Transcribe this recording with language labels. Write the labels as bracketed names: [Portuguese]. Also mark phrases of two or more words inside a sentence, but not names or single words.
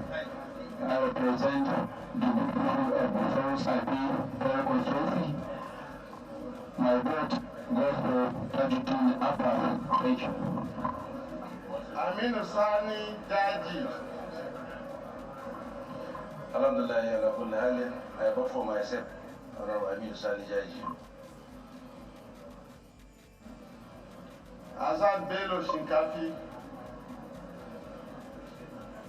[English] I represent the people of the First IP Federal Constituency. My vote goes for Tajuddin Abbas. Thank you. Aminu Sani Jaji. Alhamdulillah, I vote for myself, Honorable Aminu Sani Jaji. Azad Bello Shinkafi.